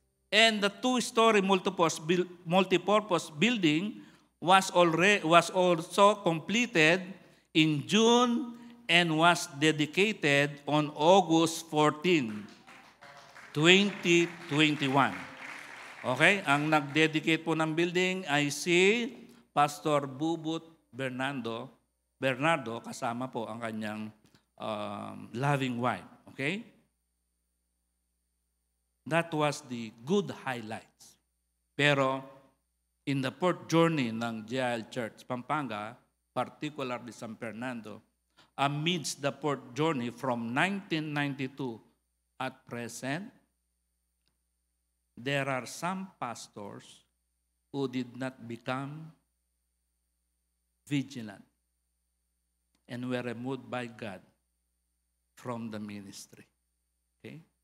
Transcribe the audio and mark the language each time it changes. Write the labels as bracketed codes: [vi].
[en] And the two-story multipurpose building was also completed in June and was dedicated on August 14, 2021. Okay? [tl] Ang nag-dedicate po ng building ay si Pastor Bubut Bernardo, kasama po ang kanyang [en] loving wife. Okay? That was the good highlights. Pero in the port journey ng JIL Church Pampanga, particularly San Fernando, amidst the port journey from 1992 at present, there are some pastors who did not become vigilant and were removed by God from the ministry. Okay?